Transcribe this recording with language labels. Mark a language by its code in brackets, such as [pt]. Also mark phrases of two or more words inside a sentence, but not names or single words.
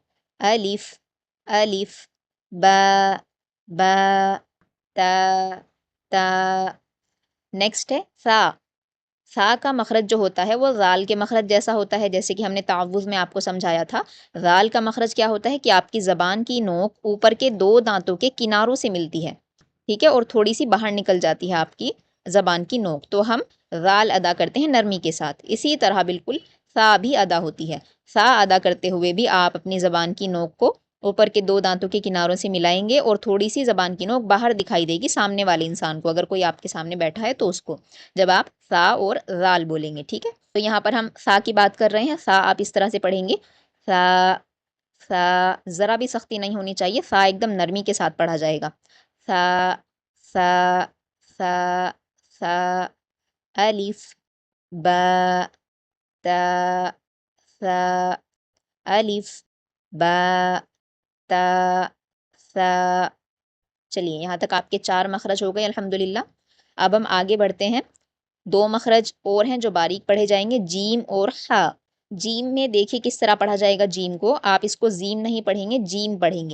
[ur] الف، الف، با، با، تا، تا. نیکسٹ ہے ثا. ثا کا مخرج جو ہوتا ہے وہ ذال کے مخرج جیسا ہوتا ہے، جیسے کہ ہم نے تعوذ میں آپ کو سمجھایا تھا. ذال کا مخرج کیا ہوتا ہے کہ آپ کی زبان کی نوک اوپر کے 2 دانتوں کے کناروں سے ملتی ہے, ٹھیک ہے، اور تھوڑی سی باہر نکل جاتی ہے آپ کی زبان کی نوک، تو ہم غال ادا کرتے ہیں نرمی کے ساتھ۔ اسی طرح بالکل سا بھی ادا ہوتی ہے۔ سا ادا کرتے ہوئے بھی آپ اپنی زبان کی نوک کو اوپر کے 2 دانتوں کے کناروں سے ملائیں گے، اور تھوڑی سی زبان کی نوک باہر دکھائی دے گی سامنے والے انسان کو، اگر کوئی آپ کے سامنے بیٹھا ہے تو اس کو، جب آپ سا اور غال بولیں گے، ٹھیک ہے۔ تو یہاں پر ہم سا کی بات کر رہے ہیں، سا آپ اس طرح سے پڑھیں گے، سا سا، ذرا بھی سختی نہیں ہونی چاہیے، سا ایک دم نرمی کے ساتھ پڑھا جائے گا۔ سا سا سا سا، الف با تا سا، الف با تا سا۔ چلیے یہاں تک آپ کے 4 مخرج ہو گئے الحمدللہ۔ اب ہم آگے بڑھتے ہیں، 2 مخرج اور ہیں جو باریک پڑھے جائیں گے، جیم اور خا۔ جیم میں دیکھیے کس طرح پڑھا جائے گا، جیم کو آپ اس کو زیم نہیں پڑھیں گے، جیم پڑھیں گے۔